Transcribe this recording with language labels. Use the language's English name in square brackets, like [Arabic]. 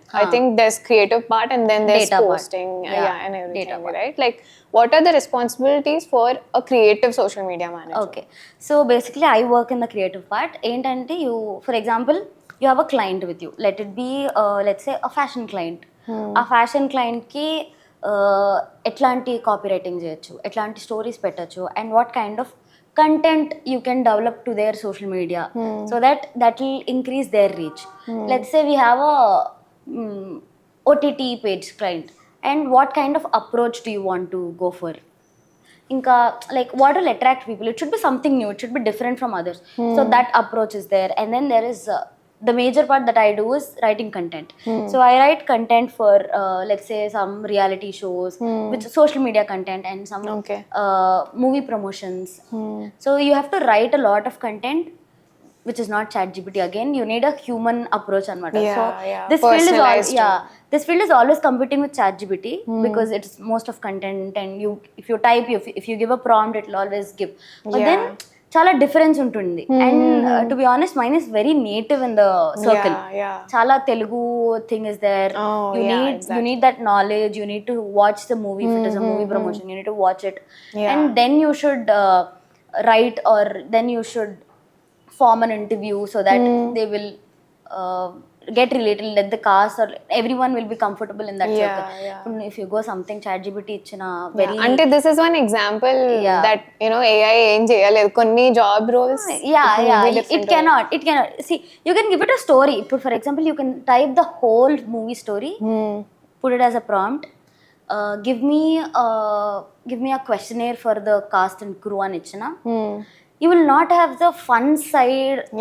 [English] I think there's creative part and then there's data posting and everything, right? Like, what are the responsibilities for a creative social media manager? Okay, so basically I work in the creative part. Entante you, for example, you have a client with you. Let it be let's say a fashion client. A fashion client ki [Telugu] ఎట్లాంటి copy writing చేయొచ్చు, ఎట్లాంటి stories పెట్టచ్చు, [English] And what kind of content you can develop to their social media so that will increase their reach. Let's say we have a OTT page client, and what kind of approach do you want to go for? Inka, like, what will attract people? It should be something new, it should be different from others. So that approach is there. And then there is the major part that I do is writing content. So I write content for let's say some reality shows, with social media content and some movie promotions. So you have to write a lot of content, which is not ChatGPT. Again, you need a human approach anamata. So this field is always competing with ChatGPT because it's most of content, and if you type, if you give a prompt, it will always give. But then [Telugu] చాలా difference ఉంటుంది. [English] And to be honest, mine is very native in the circle. చాలా Telugu thing is there. You need that knowledge, you need to watch the movie. If it is a movie promotion, you need to watch it, and then you should write, or then you should form an interview so that they will get related, let the cast or everyone will be comfortable in that circle. If you go something ChatGPT ఇచ్చిన very అంటే this is one example Yeah. [Telugu] that AI ఏం చేయలేదు కొన్ని job roles [English] it cannot see, you can give it a story. For example, you can type the whole movie story, put it as a prompt, give me a questionnaire for the cast and crew [Telugu] అని ఇచ్చిన, [English] you will not have the fun side.